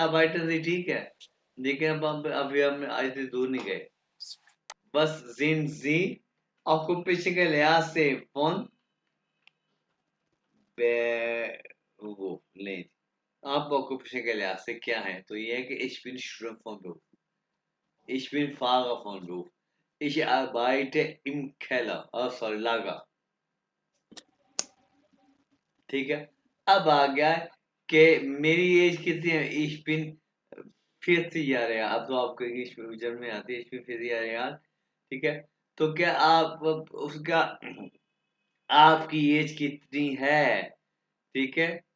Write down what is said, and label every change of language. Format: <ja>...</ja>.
<hi>आर्बाइटन ही ठीक है। लेकिन अब अभी हम आज से दूर नहीं गए। बस जिन जी ऑक्यूपेशन के लिहाज से फोन वो ले। आप ऑक्यूपेशन के लिहाज से क्या है?</hi> <de>तो ये है कि ich bin Student von Beruf, ich bin Fahrer von Beruf, ich arbeite im Keller, sorry Lager,</de> <hi>ठीक है। अब आ गया है कि मेरी एज कितनी है?</hi> <de>ich bin 40</de> <hi>यार, अब तो आपको इंग्लिश में जन्म में आती है ich bin 40 यार, ठीक है। तो क्या आप उसका आपकी एज कितनी है? ठीक है।</hi>